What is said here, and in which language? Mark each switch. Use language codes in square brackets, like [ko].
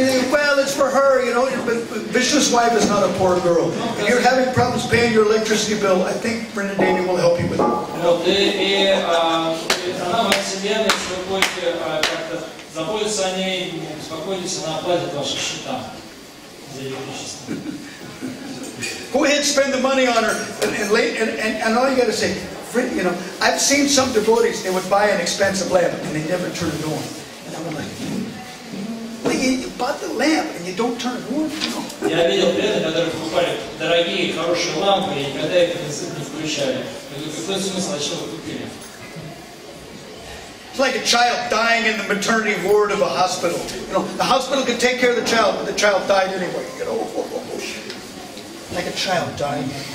[en] Well, it's for her, you know, but Vishnu's wife is not a poor girl. If you're having problems paying your electricity bill, I think Brenda Devi will help you with it. [ru] Вот, и она во Вселенной, если вы будете как-то заботиться о ней, беспокойтесь, она оплатит ваши счета за электричество. [en] Go ahead, spend the money on her, and all you got to say, you know, I've seen some devotees, they would buy an expensive lamp and they never turn it on. And I'm like, well, you bought the lamp and you don't turn it on? No. [ru] Я видел преданных, которые покупали дорогие, хорошие лампы и никогда их не включали. Я говорю, какой смысл, зачем вы купили? [en] It's like a child dying in the maternity ward of a hospital. You know, the hospital could take care of the child, but the child died anyway. You know, like a child dying.